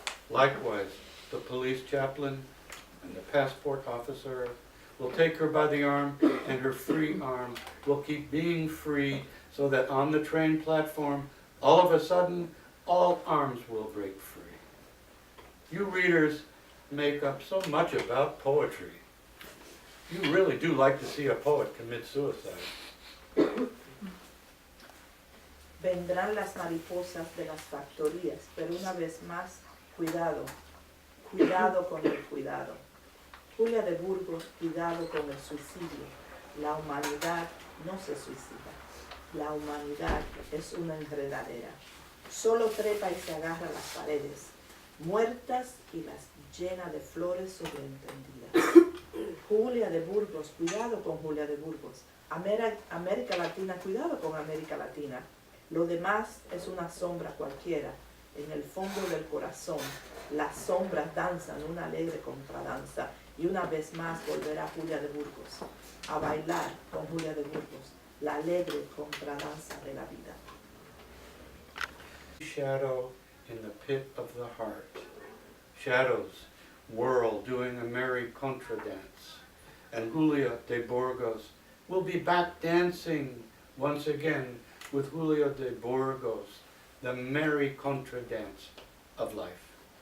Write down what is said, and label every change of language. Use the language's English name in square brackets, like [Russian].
[English] Likewise, the police chaplain and the passport officer will take her by the arm, and her free arm will keep being free, so that on the train platform, all of a sudden, all arms will break free. You readers make up so much about poetry. You really do like to see a poet commit suicide. [Spanish] Vendrán las mariposas de las factorías, pero una vez más, cuidado, cuidado con el cuidado. Julia de Burgos, cuidado con el suicidio. La humanidad no se suicida. La humanidad es una enredadera. Solo trepa y se agarra a las paredes, muertas y las llena de flores sobreentendidas. Julia de Burgos, cuidado con Julia de Burgos. América Latina, cuidado con América Latina. Lo demás es una sombra cualquiera. En el fondo del corazón, las sombras danzan una alegre contradanza. Y una vez más volverá Julia de Burgos a bailar con Julia de Burgos la alegre contradanza de la vida. [English] Shadow in the pit of the heart. Shadows whirl doing a merry contradance. And Julia de Burgos will be back dancing once again with Julia de Burgos, the merry contradance of life.